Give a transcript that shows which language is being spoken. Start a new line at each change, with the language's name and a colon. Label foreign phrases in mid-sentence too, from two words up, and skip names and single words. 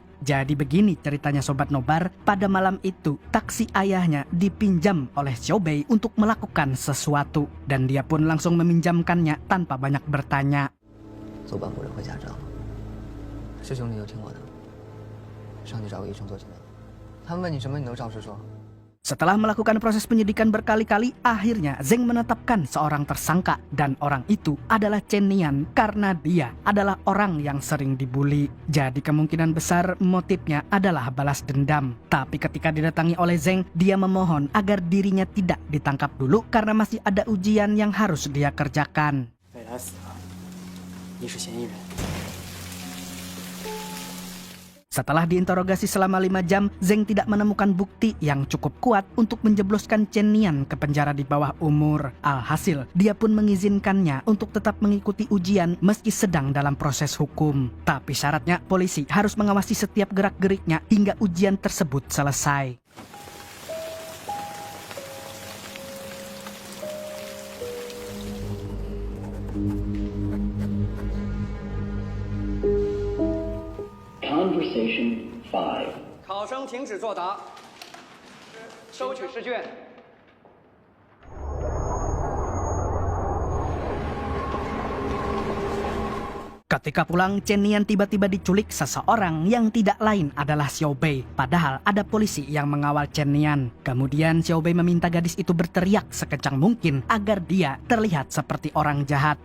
Indonesian: Jadi begini ceritanya Sobat Nobar, pada malam itu taksi ayahnya dipinjam oleh Xiao Bei untuk melakukan sesuatu. Dan dia pun langsung meminjamkannya tanpa banyak bertanya.
Chinese: 上去找个医生做检查。他们问你什么，你都照实说。
Indonesian: Setelah melakukan proses penyidikan berkali-kali, akhirnya Zeng menetapkan seorang tersangka dan orang itu adalah Chen Nian karena dia adalah orang yang sering dibully. Jadi kemungkinan besar motifnya adalah balas dendam. Tapi ketika didatangi oleh Zeng, dia memohon agar dirinya tidak ditangkap dulu karena masih ada ujian yang harus dia kerjakan.
Chinese: 北来死了，你是嫌疑人。
Indonesian: Setelah diinterogasi selama 5 jam, Zeng tidak menemukan bukti yang cukup kuat untuk menjebloskan Chen Nian ke penjara di bawah umur. Alhasil, dia pun mengizinkannya untuk tetap mengikuti ujian meski sedang dalam proses hukum. Tapi syaratnya, polisi harus mengawasi setiap gerak-geriknya hingga ujian tersebut selesai.
English: Conversation 5.
Chinese: 考生停止作答，收取试卷。
Indonesian: Ketika pulang, Chen Nian tiba-tiba diculik seseorang yang tidak lain adalah Xiao Bei. Padahal ada polisi yang mengawal Chen Nian. Kemudian Xiao Bei meminta gadis itu berteriak sekencang mungkin agar dia terlihat seperti orang jahat.